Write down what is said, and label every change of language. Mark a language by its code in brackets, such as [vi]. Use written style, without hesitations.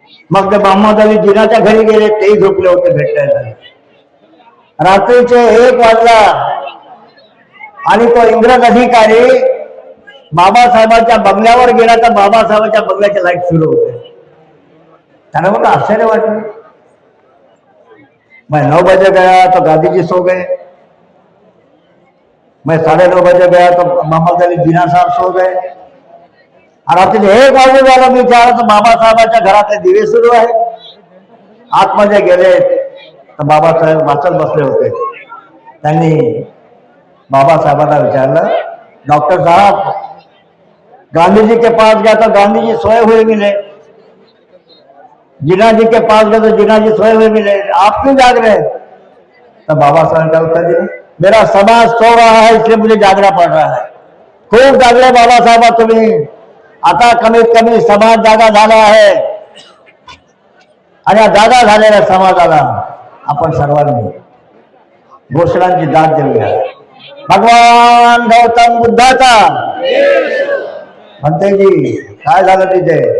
[mr] मग ते मोहम्मद अली जिनाच्या घरी गेले, तेही झोपले होते, भेट नाही झाली. रात्रीचे 1 वाजला आणि तो इंग्रज अधिकारी बाबासाहेबांच्या बंगल्यावर गेला तर बाबासाहेबांच्या बंगल्याचे लाईट सुरू होते. त्यांना बघा आश्चर्य वाटलं. [hi] मैं 9 बजे गया तो गांधी जी सो गए, मैं 9:30 बजे गया तो मोहम्मद अली जिना साहब सो गए. [mr] रात्री 1 वाजून मी विचारलं तर बाबासाहेबांच्या घरातले दिवे सुरू आहे. आतमध्ये गेले तर बाबासाहेब वाचत बसले होते. त्यांनी बाबासाहेबांना विचारलं, [hi] डॉक्टर साहब गांधी जी के पास गया तो गांधी जी सोए हुए मिले, जिना जी के पास गए तो जिना जी सोए हुए मिले, आप क्यों जाग रहे? तो बाबा साहब का उत्तर दिया, मेरा समाज सो रहा है इसलिए मुझे जागना पड़ रहा है. [mr] खूप जागले बाबासाहेब तुम्ही. आता कमीत कमी समाज जागा झाला आहे आणि जागा झालेल्या समाजाला आपण सर्वांनी घोषणांची दाद देऊया. भगवान गौतम बुद्धाचा. म्हणतेजी काय झालं तिथे?